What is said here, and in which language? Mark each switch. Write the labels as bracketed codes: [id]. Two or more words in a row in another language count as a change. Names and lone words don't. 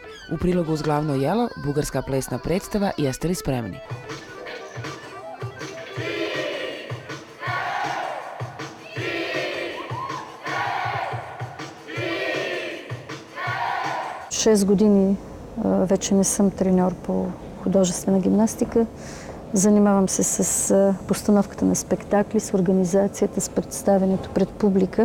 [hr] U prilogu uz glavno jelo, bugarska plesna predstava Jeste li spremni? [bg] Шест години вече не съм треньор по художествена гимнастика. Занимавам се с постановката на спектакли, с организацията, с представянето пред публика.